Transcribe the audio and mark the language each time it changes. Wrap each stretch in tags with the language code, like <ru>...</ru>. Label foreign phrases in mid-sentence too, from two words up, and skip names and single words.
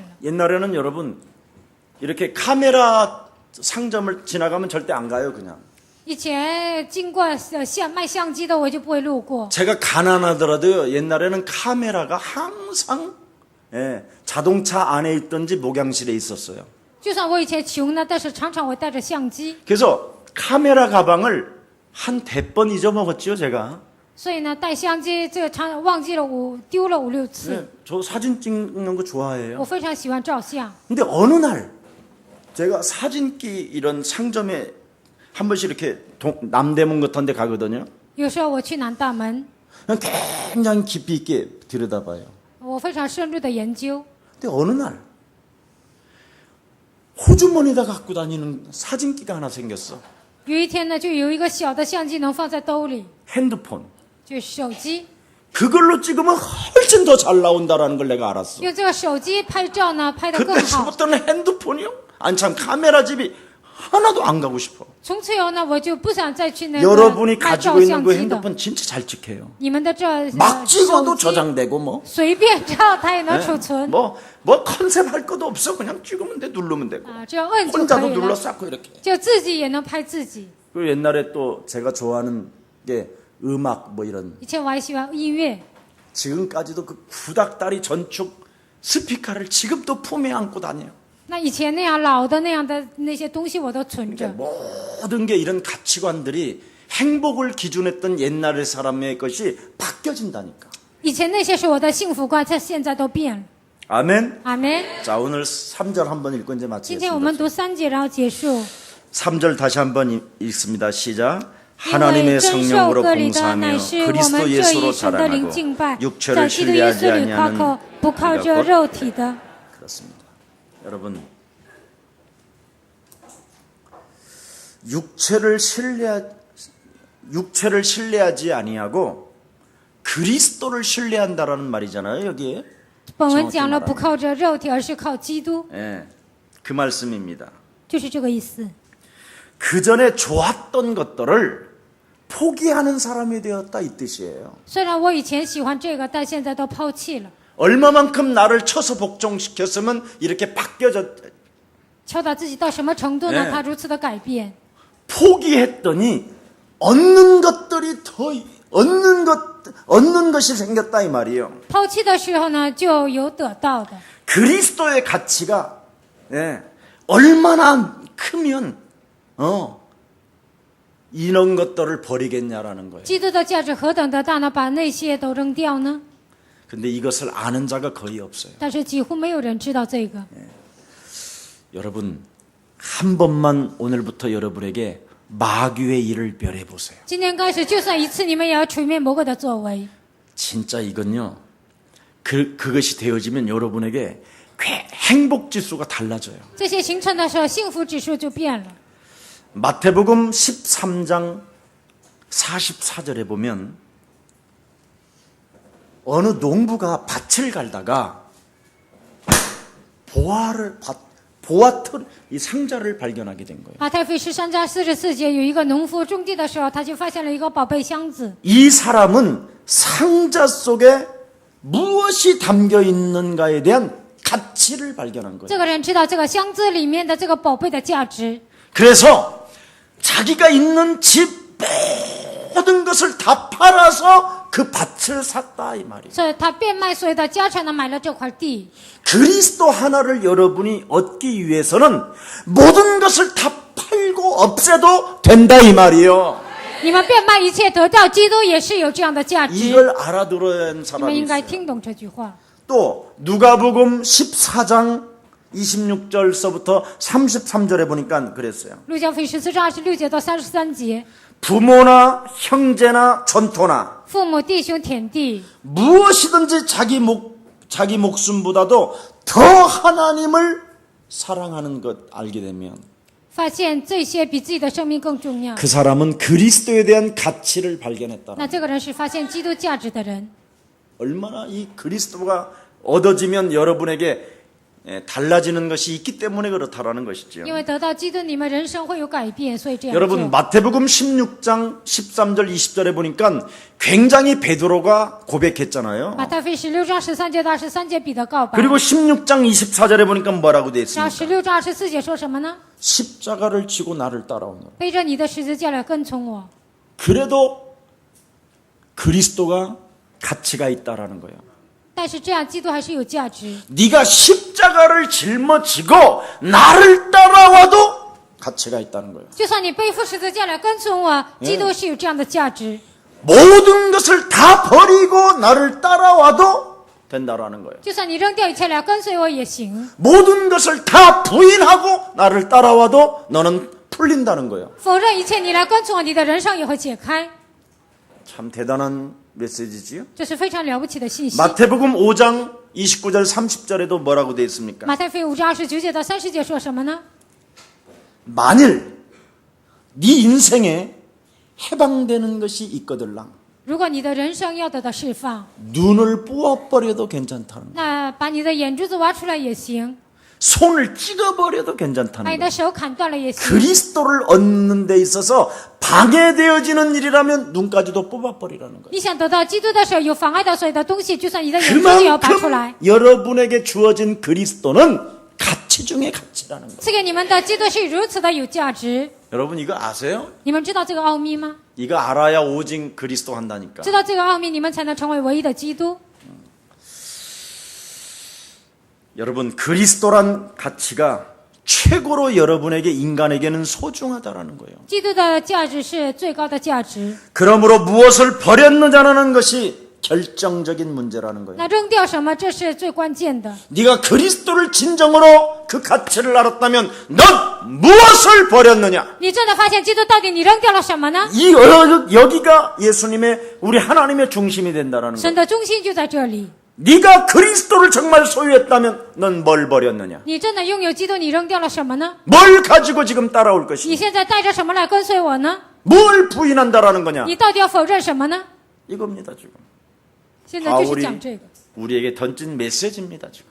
<ko>옛날에는 여러분 이렇게 카메라 상점을 지나가면 절대 안 가요 그냥.</ko> <zh>以前经过卖相机的，我就不会路过。</zh> <ko>제가 가난하더라도 옛날에는 카메라가 항상 자동차 안에 있든지 목양실에 있었어요.</ko> <zh>就算我以前穷呢，但是常常我带着相机，</zh> <ko>그래서 카메라 가방을 한 100번 잊어먹었죠 제가.</ko> <zh>所以呢，带相机这个常忘记了丢了5、6次。</zh> <ko>저 사진 찍는 거</ko> <zh>我</zh> <ko>좋아해요.</ko> <zh>非常喜欢照相，</zh> <ko>근데 어느 날 제가 사진기 이런 상점에 한 번씩 이렇게 남대문 같은 데 가거든요.</ko> <zh>有时候我去南大门，</zh> <ko>그냥 굉장히 깊이 있게 들여다봐요.</ko> <zh>我非常深入的研究。</zh> <ko>근데 어느 날 호주머니에다 갖고 다니는 사진기가 하나 생겼어.</ko> <zh>有一天呢，就有一个小的相机能放在兜里，</zh> <ko>핸드폰.</ko> <zh>就是手机。</zh> <ko>그걸로 찍으면 훨씬 더 잘 나온다라는 걸 내가 알았어.</ko> <zh>用这个手机拍照呢，拍得更好。</zh> <ko>그때부터는 핸드폰이요? 아니 참 카메라 집이 하나도 안 가고 싶어.</ko> <zh>从此以后呢，我就不想再去那个</zh> <ko>여러분이</ko> <zh>拍</zh> <ko>가지고</ko> <zh>照</zh> <ko>있는</ko> <zh>相</zh> <ko>그</ko> <zh>机的。</zh> <ko>핸드폰 진짜 잘 찍혀요.</ko> <zh>你们的这</zh> <ko>막 찍어도</ko> <zh>手机</zh> <ko>저장되고 뭐.</ko> <zh>随便照它也能储存</zh> <ko>뭐 컨셉 할 것도 없어. 그냥 찍으면 돼, 누르면 되고.</ko> <zh>啊，只要摁就可</zh> <ko>혼자도</ko> <zh>以</zh> <ko>눌러</ko> <zh>了，</zh> <ko>쌓고 이렇게.</ko> <zh>就自己也能拍自己。</zh> <ko>그리고 옛날에 또 제가 좋아하는 게 음악 뭐 이런.</ko> <zh>以前我还喜欢音乐，</zh> <ko>지금까지도 그 구닥다리 전축 스피커를 지금도 품에 안고 다녀요.</ko> <zh>那以前那样老的那样的那些东西我都存着。</zh> <ko>모든 게 이런 가치관들이 행복을 기준했던 옛날의 사람의 것이 바뀌어진다니까.</ko> <zh>以前那些是我的幸福观，在现在都变了。</zh> <ko>아멘.</ko> <zh>阿门。</zh> <ko>자, 오늘 3절 한번 읽고 이제</ko> <zh>今天我们</zh> <ko>마치겠습니다.</ko> <zh>读3节，然后结束。</zh> <ko>3절 다시 한번 읽습니다. 시작.</ko> <zh>因为</zh> <ko>하나님의</ko> <zh>真受</zh> <ko>성령으로</ko> <zh>割礼的</zh> <ko>봉사하며</ko> <zh>乃是我们</zh> <ko>그리스도</ko> <zh>这</zh> <ko>예수로</ko> <zh>一神的灵</zh> <ko>자랑하고</ko> <zh>敬拜，在</zh> <ko>육체를</ko> <zh>基督耶</zh> <ko>신뢰하지</ko> <zh>稣里夸口</zh> <ko>아니하는 ，</ko> <zh>不靠着</zh> <ko>우리가 곧</ko> <zh>肉体的。</zh> <ko>그렇습니다. 여러분, 육체를 신뢰하지 아니하고 그리스도를 신뢰한다라는 말이잖아요. 여기에.</ko> <zh>本文讲了不靠着肉体，而是靠基督，</zh> <ko>예, 그 말씀입니다.</ko> <zh>就是这个意思。</zh> <ko>그 전에 좋았던 것들을 포기하는 사람이 되었다 이 뜻이에요.</ko> <zh>虽然我以前喜欢这个，但现在都抛弃了。</zh> <ko>얼마만큼 나를 쳐서 복종시켰으면 이렇게 바뀌어졌</ko> <zh>敲打自己到什么程度呢？</zh> <ko>네</ko> <zh>他如此的改变。</zh> <ko>포기했더니 얻는 것들이 더 얻는 것이 생겼다 이 말이에요.</ko> <zh>抛弃的时候呢，就有得到的。</zh> <ko>그리스도의 가치가 예, 얼마나 크면 이런 것들을 버리겠냐라는 거예요.</ko> <zh>基督的价值何等的大呢？把那些都扔掉呢？</zh> <ko>근데 이것을 아는 자가 거의 없어요.</ko> <zh>但是几乎没有人知道这个。</zh> <ko>여러분 한 번만 오늘부터 여러분에게 마귀의 일을 멸해 보세요.</ko> <zh>今天开始，就算一次，你们也要除灭魔鬼的作为。</zh> <ko>진짜 이건요. 그것이 되어지면 여러분에게 행복 지수가 달라져요.</ko> <zh>这些形成的时候，幸福指数就变了。</zh> <ko>마태복음 13장 44절에 보면 어느 농부가 밭을 갈다가 보아털 이 상자를 발견하게 된 거예요.</ko> <zh>马太福音13章44节，有一个农夫种地的时候，他就发现了一个宝贝箱子。</zh> <ko>이 사람은 상자 속에 무엇이 담겨 있는가에 대한 가치를 발견한 거예요.</ko> <zh>这个人知道这个箱子里面的这个宝贝的价值，</zh> <ko>그래서 자기가 있는 집 모든 것을 다 팔아서 그 밭을 샀다 이 말이에요.</ko> <zh>所以他变卖所有的家产呢，买了这块地。</zh> <ko>그리스도 하나를 여러분이 얻기 위해서는 모든 것을 다 팔고 없애도 된다 이 말이에요.</ko> <zh>你们变卖一切得到基督，也是有这样的价值。</zh> <ko>이걸 알아들어야 하는</ko> <zh>你们</zh> <ko>사람이</ko> <zh>应该</zh> <ko>있어요.</ko> <zh>听懂这句话。</zh> <ko>또 누가복음 14장 26절서부터 33절에 보니까 그랬어요.</ko> <zh>路加福音14章26节到33节，</zh> <ko>부모나 형제나 전토나</ko> <zh>父母弟兄田地，</zh> <ko>무엇이든지 자기 목숨보다도 더 하나님을 사랑하는 것 알게 되면</ko> <zh>发现这些比自己的生命更重要。</zh> <ko>그 사람은 그리스도에 대한 가치를 발견했다.</ko> <zh>那这个人是发现基督价值的人。</zh> <ko>얼마나 이 그리스도가 얻어지면 여러분에게 달라지는 것이 있기 때문에 그렇다라는 것이죠.</ko> <zh>因为得到基督，你们人生会有改变，所以这样</zh> <ko>여러분</ko> <zh>做。</zh> <ko>마태복음 16장 13절 20절에 보니까 굉장히 베드로가 고백했잖아요.</ko> <zh>马太福音16章13节到23节彼得告白，</zh> <ko>그리고 16장 24절에 보니까 뭐라고 되어</ko> <zh>然后</zh> <ko>있습니까?</ko> <zh>16章24节说什么呢？</zh> <ko>십자가를 지고 나를 따라오너라.</ko> <zh>背着你的十字架来跟从我。</zh> <ko>그래도 그리스도가 가치가 있다라는 거예요.</ko> <zh>但是这样，基督还是有价值。</zh> <ko>네가 십자가를 짊어지고 나를 따라와도 가치가 있다는 거예요.</ko> <zh>就算你背负十字架来跟从我，基督是有这样的价值。</zh> <ko>모든 것을 다 버리고 나를 따라와도 된다라는 거예요.</ko> <zh>就算你扔掉一切来跟随我也行。</zh> <ko>모든 것을 다 부인하고 나를 따라와도 너는 풀린다는 거예요.</ko> <zh>否认一切，你来跟从我，你的人生也会解开。</zh> <ko>참 대단한 메시지지요.</ko> <zh>这是非常了不起的信息。</zh> <ko>마태복음 5장 29절 30절에도 뭐라고 되어 있습니까?</ko> <zh>马太福音5章29节到30节说什么呢？</zh> <ko>만일 네 인생에 해방되는 것이 있거들랑</ko> <zh>如果你的人生要得到释放，</zh> <ko>눈을 부어버려도 괜찮다는 거예요.</ko> <zh>那把你的眼珠子挖出来也行，</zh> <ko>손을 찍어버려도</ko> <zh>把</zh> <ko>괜찮다는</ko> <zh>你</zh> <ko>거예요.</ko> <zh>的手砍断了也行。</zh> <ko>그리스도를 얻는 데 있어서 방해되어지는 일이라면 눈까지도 뽑아버리라는 거예요.</ko> <zh>你想得到基督的时候，有妨碍到所有的东西，就算你的眼珠子也要拔出来。</zh> <ko>그만큼 여러분에게 주어진 그리스도는 가치 중에 가치라는 거예요.</ko> <zh>赐给你们的基督是如此的有价值，</zh> <ko>여러분 이거 아세요?</ko> <zh>你们知道这个奥秘吗？</zh> <ko>이거 알아야 오직 그리스도 한다니까.</ko> <zh>知道这个奥秘，你们才能成为唯一的基督。</zh> <ko>여러분 그리스도란 가치가 최고로 여러분에게 인간에게는 소중하다라는 거예요.</ko> <zh>基督的价值是最高的价值。</zh> <ko>그러므로 무엇을 버렸느냐는 것이 결정적인 문제라는 거예요.</ko> <zh>那扔掉什么，这是最关键的。</zh> <ko>네가 그리스도를 진정으로 그 가치를 알았다면 넌 무엇을 버렸느냐?</ko> <zh>你真的发现基督到底你扔掉了什么呢？</zh> <ko>이 여기가 예수님의 우리 하나님의 중심이 된다라는 거예요.</ko> <zh>神的中心就在这里。</zh> <ko>네가 그리스도를 정말 소유했다면 넌 뭘 버렸느냐?</ko> <zh>你真的拥有基督，你扔掉了什么呢？</zh> <ko>뭘 가지고 지금 따라올</ko> <zh>你</zh> <ko>것이냐?</ko> <zh>现在带着什么来跟随我呢？</zh> <ko>뭘 부인한다라는 거냐?</ko> <zh>你到底要否认什么呢？</zh> <ko>이겁니다 지금.</ko> <zh>现在就是</zh> <ko>바울이</ko> <zh>讲这个，</zh> <ko>우리에게 던진 메시지입니다 지금.</ko>